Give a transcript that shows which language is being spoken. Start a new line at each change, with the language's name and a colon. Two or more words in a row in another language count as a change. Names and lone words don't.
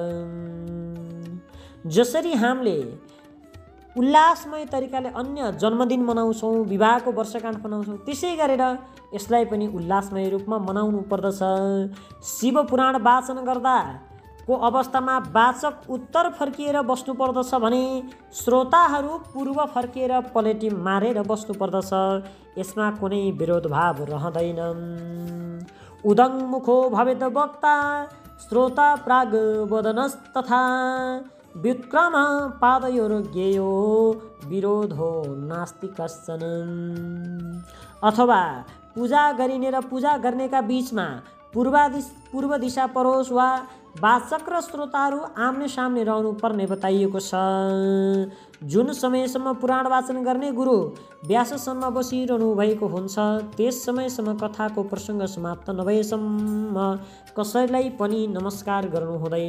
Nepali: जसरी हामीले उल्लासमय तरिकाले अन्य जन्मदिन मनाउँछौँ, विवाहको वर्षगाँठ मनाउँछौँ, त्यसै गरेर यसलाई पनि उल्लासमय रूपमा मनाउनु पर्दछ। शिव पुराण वाचन गर्दा को अवस्थामा वाचक उत्तर फर्किएर बस्नुपर्दछ भने श्रोताहरू पूर्व फर्किएर पलेटी मारेर बस्नुपर्दछ। यसमा कुनै विरोधभाव रहँदैन।
Sanskrit: उदङ्मुखो भवेद वक्ता श्रोता प्राग वदनस्तथा व्युत्क्रम पादयोर्ज्ञेयो विरोधो नास्ति कश्चन।
Nepali: अथवा पूजा गरिने र पूजा गर्नेका बीचमा पूर्व दिशा परोस् वा वाचक र श्रोताहरू आम्ने सामने रहनु पर्ने बताइएको छ। जुन समयसम्म पुराण वाचन गर्ने गुरु व्याससम्म बसिरहनु भएको हुन्छ त्यस समयसम्म कथाको प्रसङ्ग समाप्त नभएसम्म कसैलाई पनि नमस्कार गर्नु हुँदैन।